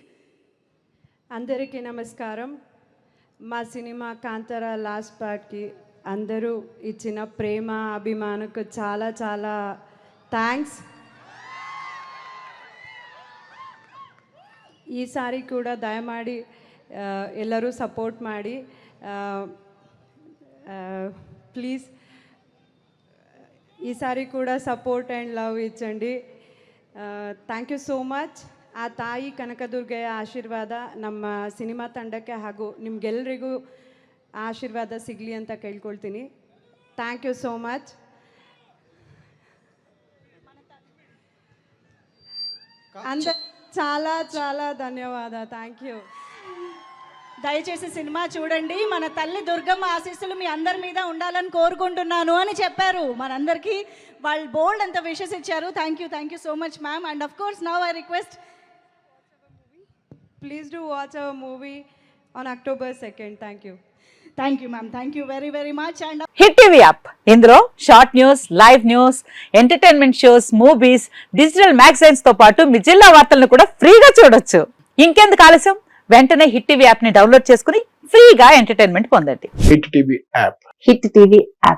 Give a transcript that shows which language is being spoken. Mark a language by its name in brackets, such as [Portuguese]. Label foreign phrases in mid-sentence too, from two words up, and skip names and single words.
[Telugu] అందరికీ నమస్కారం. మా సినిమా కాంతారా లాస్ట్ పార్ట్కి అందరూ ఇచ్చిన ప్రేమ అభిమానకు చాలా చాలా థ్యాంక్స్. [Kannada] ఈసారి ಕೂಡ ದಯಮಾಡಿ ಎಲ್ಲರೂ ಸಪೋರ್ಟ್ ಮಾಡಿ ಪ್ಲೀಸ್. [Telugu] ఈసారి కూడ [English] support and love [Telugu] ఇచ్చండి. [English] thank you so much. [Kannada] ಆ ತಾಯಿ ಕನಕದುರ್ಗೆಯ ಆಶೀರ್ವಾದ ನಮ್ಮ ಸಿನಿಮಾ ತಂಡಕ್ಕೆ ಹಾಗೂ ನಿಮಗೆಲ್ಲರಿಗೂ ಆಶೀರ್ವಾದ ಸಿಗಲಿ ಅಂತ ಕೇಳ್ಕೊಳ್ತೀನಿ. [English] thank you so much. [Telugu] చాలా చాలా ధన్యవాద. [English] thank you. [Telugu] దయచేసి సినిమా చూడండి. మన తల్లి దుర్గమ్మ ఆశీస్సులు మీ అందరి మీద ఉండాలని కోరుకుంటున్నాను అని చెప్పారు. మనందరికీ వాళ్ళు బోల్డ్ అంత విషెస్ ఇచ్చారు. [English] thank you so much ma'am. and of course now I request, please do watch our movie on October 2nd. thank you. thank you ma'am. thank you very very much. and [Telugu] హిట్ టీవీ యాప్, ఇందులో [English] short news, live news, entertainment shows, movies, digital magazines [Telugu] తో పాటు మీ జిల్లా వార్తలను కూడా ఫ్రీగా చూడొచ్చు. ఇంకెందుకు ఆలస్యం, వెంటనే హిట్ టీవీ యాప్ ని డౌన్లోడ్ చేసుకుని ఫ్రీగా ఎంటర్టైన్మెంట్ పొందండి. హిట్ టీవీ యాప్. హిట్ టీవీ యాప్.